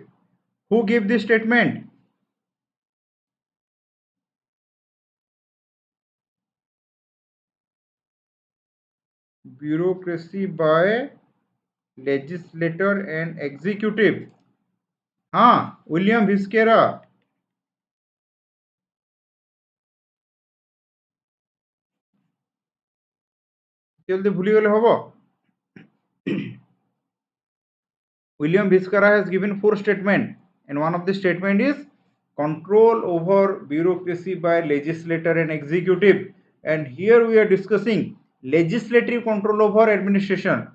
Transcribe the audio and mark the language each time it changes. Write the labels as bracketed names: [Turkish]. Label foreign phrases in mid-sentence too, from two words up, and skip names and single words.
[English] Who gave this statement? Bureaucracy by legislator and executive. William Viscera. [Odia] ଜଲ୍ଦି ଭୁଲିଗଲେ ହବୋ. [English] William Viscera has given 4 statements, and one of the statement is control over bureaucracy by legislator and executive. And here we are discussing legislative control over administration.